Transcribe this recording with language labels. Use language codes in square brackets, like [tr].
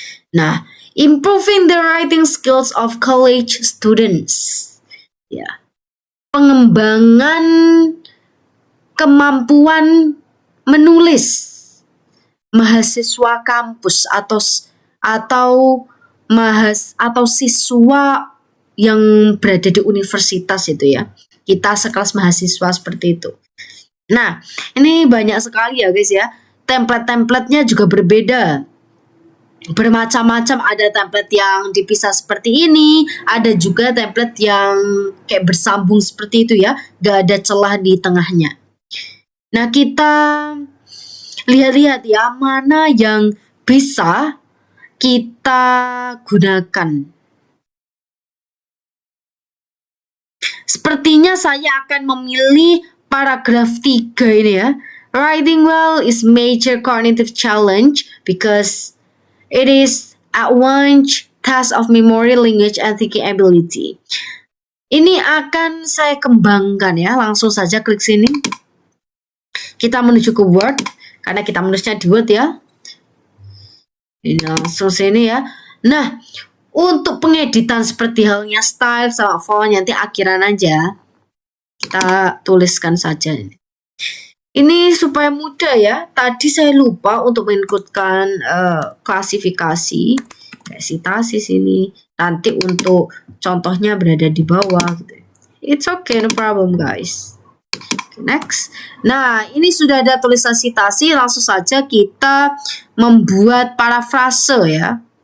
[en] Nah, improving the writing skills of college students. [id] Ya. Pengembangan kemampuan menulis mahasiswa kampus atau siswa yang berada di universitas itu ya. Kita sekelas mahasiswa seperti itu. Nah, ini banyak sekali ya guys ya. Template-templatenya juga berbeda. Bermacam-macam, ada template yang dipisah seperti ini, ada juga template yang kayak bersambung seperti itu ya. Gak ada celah di tengahnya. Nah, kita lihat-lihat ya mana yang bisa kita gunakan. Sepertinya saya akan memilih paragraf 3 ini ya. [en] Writing well is major cognitive challenge because it is at once task of memory, language, and thinking ability. [id] Ini akan saya kembangkan ya. Langsung saja klik sini. Kita menuju ke Word karena kita menulisnya di Word ya. Ini langsung sini ya. Nah, untuk pengeditan seperti halnya style sama font nanti akhiran aja. Kita tuliskan saja ini. Ini supaya mudah ya. Tadi saya lupa untuk menginputkan klasifikasi, kayak citasi sini. Nanti untuk contohnya berada di bawah gitu. [en] It's okay, no problem guys. Okay, next. [id] Nah, ini sudah ada tulisan citasi, langsung saja kita membuat parafrase ya.